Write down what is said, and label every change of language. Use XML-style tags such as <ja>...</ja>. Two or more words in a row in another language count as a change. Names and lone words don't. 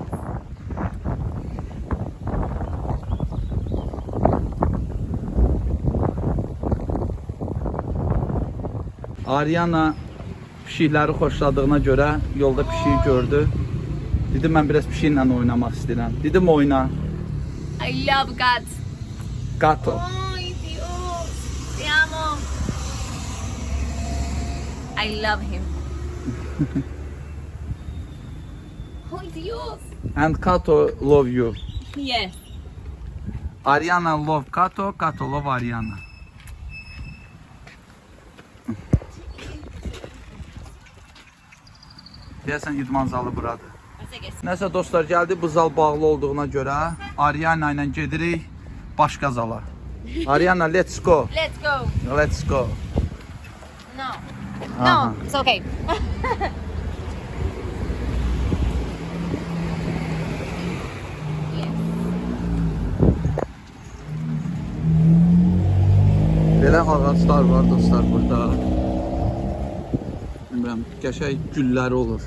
<az>Ariana pişikləri xoşladığına görə yolda pişiyi gördü. Dedim mən biraz pişiklə oynamaq istəyirəm. Dedim oyna.</az> <en>I love cats.</en> <es>Gato. Ay Dios, te amo.</es> <en>I love him.</en> <es>Ay Dios.</es> <en>And Kato love you. Yes. Ariana love Kato, Kato love Ariana.</en> <az>Deyəsən idman zalı buradır. Nəsə dostlar, gəldi bu zal bağlı olduğuna görə Ariana ilə gedirik başqa zala.</az> <en>Ariana, let's go. Let's go. Let's go. No. Aha. No, it's okay.</en> <az>Belə ağaclar var dostlar burada. Bilmirəm, qəşəng gülləri olur.</az>